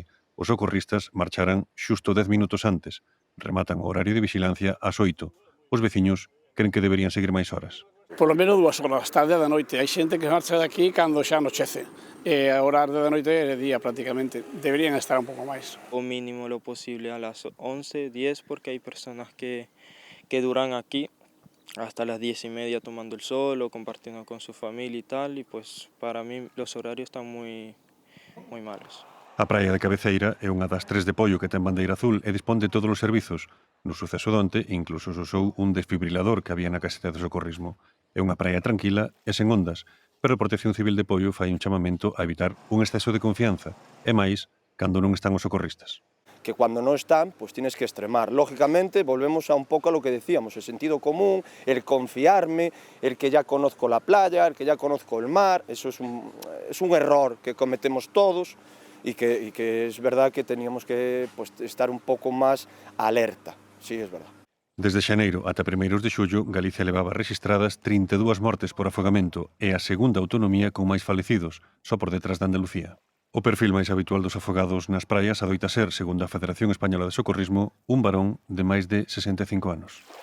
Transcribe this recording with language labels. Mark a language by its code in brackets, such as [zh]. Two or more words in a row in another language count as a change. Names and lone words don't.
[gl] Os socorristas marcharan xusto 10 minutos antes. Rematan o horario de vigilancia ás 8. Os veciños creen que deberían seguir máis horas. Polo menos 2 horas, tarde da noite. Hai xente que marcha daqui cando xa anochece. E a horario da noite é día prácticamente. Deberían estar un pouco máis. [es] O mínimo lo posible a las 11, 10, porque hay personas que duran aquí hasta las 10:30 tomando el sol o compartiendo con su familia y tal. Y pues para mí los horarios están muy malos. [gl] A praia de Cabeceira é unha das 3 de Pollo que ten bandeira azul e dispón de todos os servizos. No suceso de onte, incluso se usou un desfibrilador que había na caseta de socorrismo. É unha praia tranquila e sen ondas, pero a Protección Civil de Pollo fai un chamamento a evitar un exceso de confianza, e máis cando non están os socorristas. [es] Que cuando no están, pues tienes que extremar. Lógicamente, volvemos a un poco a lo que decíamos, el sentido común, el confiarme, el que ya conozco la playa, el que ya conozco el mar, eso es un error que cometemos todos y que es verdad que teníamos que estar un poco más alerta, sí, es verdad. [gl] Desde xaneiro ata primeiros de xullo, Galicia levaba registradas 32 mortes por afogamento e a segunda autonomía con máis falecidos, só por detrás de Andalucía. O perfil máis habitual dos afogados nas praias adoita ser, segundo a Federación Española de Socorrismo, un varón de máis de 65 anos.